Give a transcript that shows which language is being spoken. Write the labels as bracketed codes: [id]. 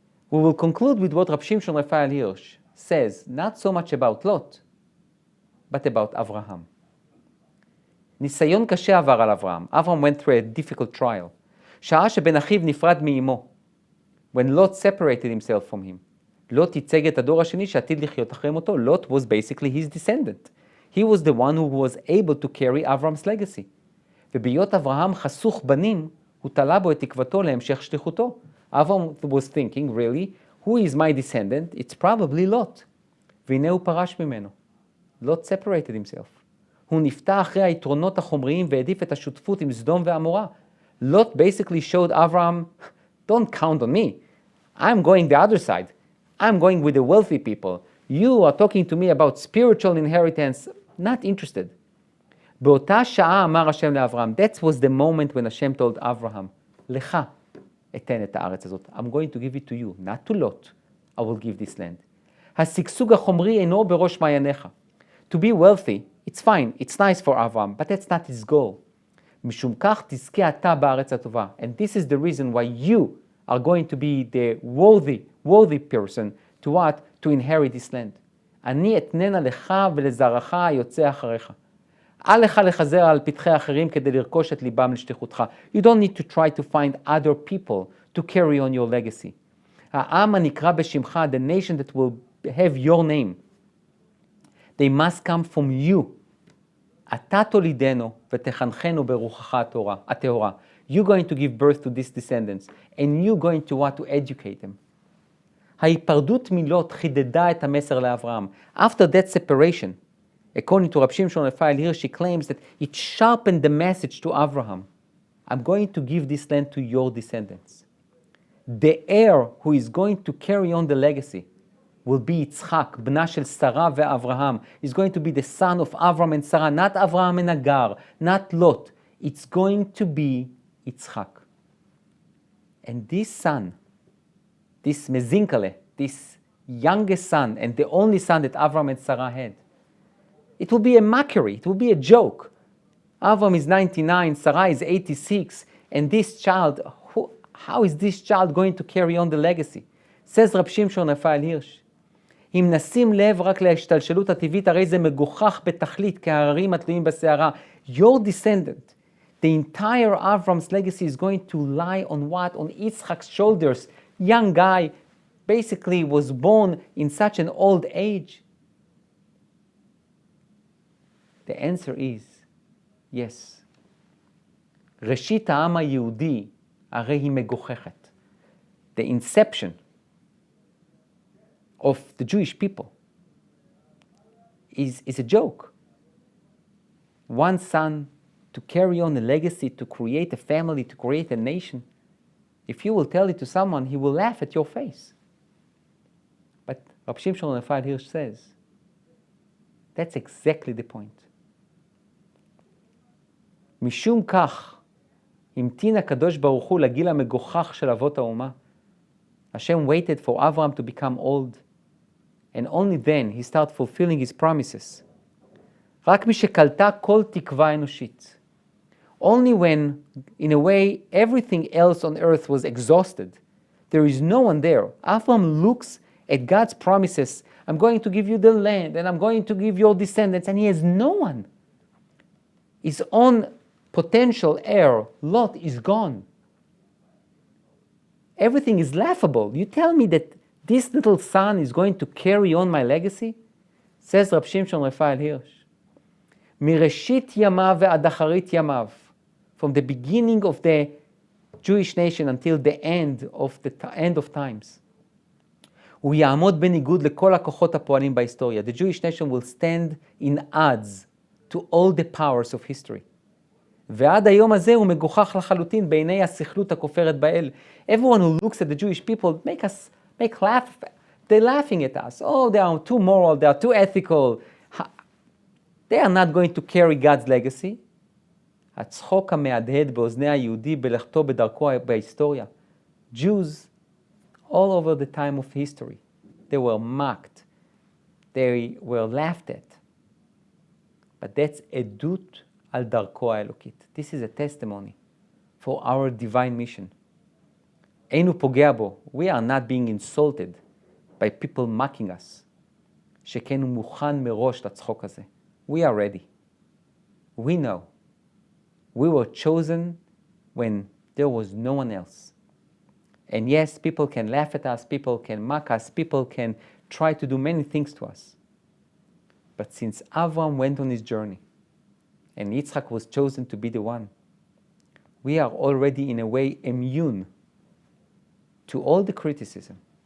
[en] We will conclude with what Rabbi Shimshon Raphael Hirsch says, not so much about Lot, but about Avraham. [he] ניסיון קשה עבר על אברהם. [en] Avraham went through a difficult trial. [he] שעה שבן אחיו נפרד מאמו. [en] When Lot separated himself from him. [he] Lot ייצג את הדור השני שעתיד לחיות אחרי מותו. [en] Lot was basically his descendant. He was the one who was able to carry Avram's legacy. [he] ובהיות אברהם חסוך בנים, הוא תלה בו את תקוותו להמשך שליחותו. [en] Avram was thinking, really, who is my descendant? It's probably Lot. [he] והנה הוא פרש ממנו. [en] Lot separated himself. [he] הוא נפתע אחרי היתרונות החומריים והעדיף את השותפות עם סדום ועמורה. [en] Lot basically showed Avram, don't count on me. I'm going the other side. I'm going with the wealthy people. You are talking to me about spiritual inheritance. Not interested. [he] באותה שעה אמר השם לאברהם. [en] That was the moment when Hashem told Abraham, [he] לך אתן את הארץ הזאת. [en] I'm going to give it to you, not to Lot. I will give this land. [he] השגשוג החומרי אינו בראש מעייניך. [en] To be wealthy, it's fine, it's nice for Avraham, but that's not his goal. [he] משום כך תזכה אתה בארץ הטובה. [en] And this is the reason why you are going to be the worthy person to what? To inherit this land. [he] אני אתננה לך ולזרעך היוצא אחריך. אל לך לחזר על פתחי אחרים כדי לרכוש את ליבם לשליחותך. [en] You don't need to try to find other people to carry on your legacy. [he] העם הנקרא בשמך, [en] the nation that will have your name, they must come from you. [he] אתה תולידנו ותחנכנו ברוחך הטהורה. [en] You're going to give birth to these descendants, and you're going to want to educate them. [he] ההיפרדות מלוט חידדה את המסר לאברהם. [en] After that separation, according to Rabbi Shimshon Raphael Hirsch, she claims that it sharpened the message to Avraham. I'm going to give this land to your descendants. The heir who is going to carry on the legacy will be Yitzchak, [he] bna shel Sarah ve'Avraham. [en] He's going to be the son of Avram and Sarah, not Avraham and Agar, not Lot. It's going to be Yitzchak. And this son, this Mezinkale, this youngest son, and the only son that Avram and Sarah had, it will be a mockery, it will be a joke. Avram is 99, Sarah is 86, and this child, how is this child going to carry on the legacy? [he] Says Rabbi Shimshon Raphael Hirsch, אם נשים לב רק להשתלשלות הטבעית, הרי זה מגוחך בתכלית כהררים התלויים בסערה. [en] Your descendant, the entire Avram's legacy is going to lie on what? On Yitzchak's shoulders. Young guy, basically was born in such an old age. The answer is yes. [he] ראשית העם היהודי הרי היא מגוחכת. [en] The inception of the Jewish people is a joke. One son to carry on a legacy, to create a family, to create a nation. If you will tell it to someone, he will laugh at your face. But Rabbi Shimshon Raphael Hirsch says, that's exactly the point. [he] משום כך, המתין הקדוש ברוך הוא לגיל המגוחך של אבות האומה. [en] Hashem waited for Avraham to become old, and only then he started fulfilling his promises. [he] רק מי שקלטה כל תקווה אנושית. [en] Only when, in a way, everything else on earth was exhausted, there is no one there. Avraham looks at God's promises. I'm going to give you the land, and I'm going to give your descendants, and he has no one. His own potential heir, Lot, is gone. Everything is laughable. You tell me that this little son is going to carry on my legacy? Says Rabbi Shimshon Raphael Hirsch. [he] מראשית ימיו ועד אחרית ימיו, [en] from the beginning of the Jewish nation until the end of times. [he] הוא יעמוד בניגוד לכל הכוחות הפועלים בהיסטוריה. [en] The Jewish nation will stand in odds to all the powers of history. [he] ועד היום הזה הוא מגוחך לחלוטין בעיני הסכלות הכופרת באל. [en] Everyone who looks at the Jewish people make laugh. They're laughing at us. Oh, they are too moral, they are too ethical. They are not going to carry God's legacy. [he] הצחוק המהדהד באוזני היהודי בלכתו בדרכו בהיסטוריה. [en] Jews, all over the time of history, they were mocked. They were laughed at. But that's [he] עדות על דרכו האלוקית. [en] This is a testimony for our divine mission. [he] אין הוא פוגע בו. [en] We are not being insulted by people mocking us. [he] שכן הוא מוכן מראש לצחוק הזה. [en] We are ready. We know. We were chosen when there was no one else. And yes, people can laugh at us, people can mock us, people can try to do many things to us. But since Avram went on his journey, and Yitzchak was chosen to be the one, we are already in a way immune to all the criticism.